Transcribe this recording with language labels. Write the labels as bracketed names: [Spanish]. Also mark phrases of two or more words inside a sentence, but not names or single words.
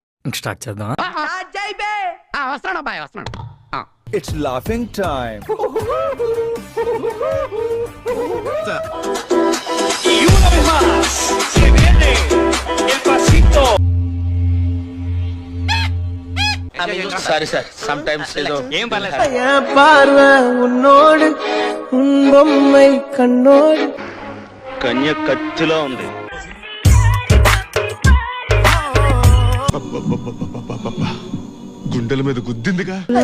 [Telugu] ఇంక స్టార్ట్ చేద్దాం. వస్తున్నాడు అబ్బాయి వస్తున్నాడు. [English] It's laughing time. [Spanish] Y una vez más se viene el pasito. [English] sorry sir some times ఏదో [Telugu] ఏం పర్లేదు. పార్వ ఉన్నోడు బొమ్మై కన్నోడు కన్య కత్తిలో ఉంది. గుండెల మీద గుద్దిందిగా.